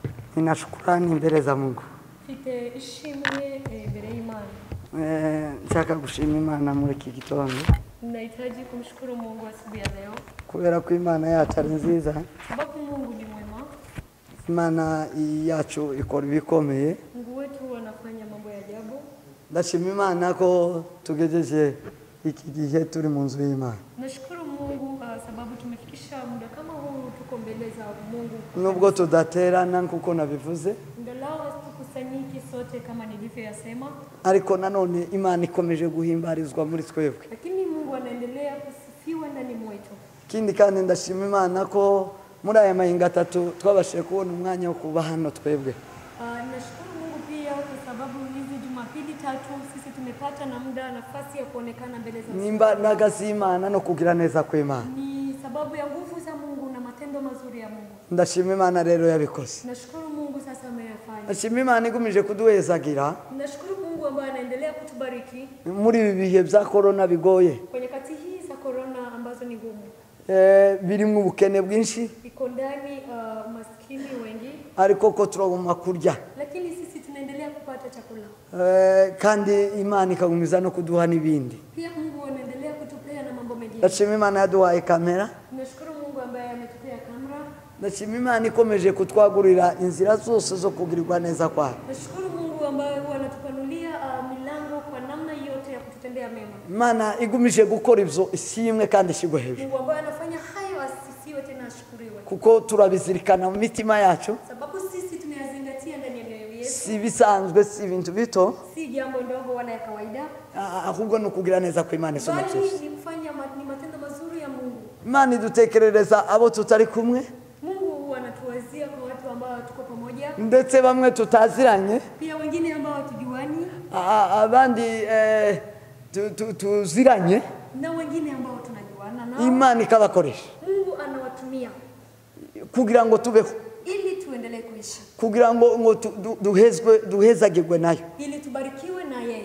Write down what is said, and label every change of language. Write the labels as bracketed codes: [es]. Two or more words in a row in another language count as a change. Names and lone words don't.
[sw] Nina shukrani mbele za Mungu. [rw] Mfite ishimwe mbere y'Imana. Nshaka gushima Imana muri iki gitondo. [sw] Ninahitaji kumshukuru Mungu asubuhi ya leo. [rw] Kubera ko Imana yacu ari nziza. [sw] Sababu Mungu ni mwema. [rw] Imana yacu ikora ibikomeye. [sw] Mungu wetu anafanya mambo ya ajabu. [rw] Ndashima Imana ko tugejeje iki gihe turi mu nzu y'Imana. [sw] Nashukuru Mungu sababu tumefikisha muda kama huu tuko mbele za Mungu. [rw] Nubwo tudaterana kuko nabivuze. [sw] Ingawa tukusanyiki sote kama nilivyosema. [rw] Ariko nanone Imana ikomeje guhimbarizwa muri twebwe. [sw] Lakini Mungu anaendelea kusifiwa ndani mwetu. [rw] Kindi kandi ndashima Imana ko muri aya mahinga 3 twabashije kubona umwanya wo kuba hano twebwe. [sw] Nashukuru Mungu pia kwa sababu hizi Jumapili 3 sisi tumepata na muda nafasi ya kuonekana mbele za Mungu. [rw] Nimba nagazimana no kugira neza kw'Imana. [sw] Ni sababu ya nguvu za Mungu na matendo mazuri ya Mungu. [rw] Ndashima Imana rero yabikoze. [sw] Nashukuru Mungu sasa ameyafanya. [rw] Ndashima Imana igumije kuduhezagira. [sw] Nashukuru Mungu ambaye anaendelea kutubariki. [rw] Muri ibi bihe bya corona bigoye. [sw] Kwenye kati hii za corona ambazo ni ngumu. [rw] Birimo ubukene bwinshi. [sw] Iko ndani maskini wengi. [rw] Ariko ko turaguma kurya. [sw] Lakini sisi tunaendelea kupata chakula. [rw] Kandi Imana ikagumiza no kuduha nibindi. [sw] Pia Mungu anaendelea kutupea na mambo mengine. [rw] Ndashima Imana yaduhaye kamera. [sw] Nashukuru Mungu ambaye ametupea kamera. [rw] Ndashima Imana ikomeje kutwagurira inzira zose zo kugirirwa neza kwayo. [sw] Nashukuru Mungu ambaye huwa anatupanulia milango kwa namna yote ya kututendea mema. [rw] Imana igumije gukora ivyo isimwe kandi shigwe hejuru. [sw] Mungu ambaye anafanya hayo asisiwe tena ashukuriwe. [rw] Kuko turabizirikana mu mitima yacu. [sw] Sababu sisi tunayazingatia ndani ya mioyo yetu. [rw] Si bisanzwe si ibintu bito. [sw] Si jambo ndogo wala ya kawaida. [rw] Ahubwo no kugira neza kwa Imana isoma cyose. [sw] Bali ni kufanya ni matendo mazuri ya Mungu. [rw] Imana idutekerereza abo tutari kumwe. [sw] Mungu anatuwazia kwa watu ambao tuko pamoja. [rw] Ndetse bamwe tutaziranye. [sw] Pia wengine ambao hatujuani. [rw] Abandi tuziranye. [sw] Na wengine ambao tunajuana nao. [rw] Imana ikabakoresha. [sw] Mungu anawatumia [rw] kugira ngo tubeho. [sw] Ili tuendelee kuishi. [rw] Kugira ngo duhezagirwe nayo. [sw] Ili tubarikiwe na yeye.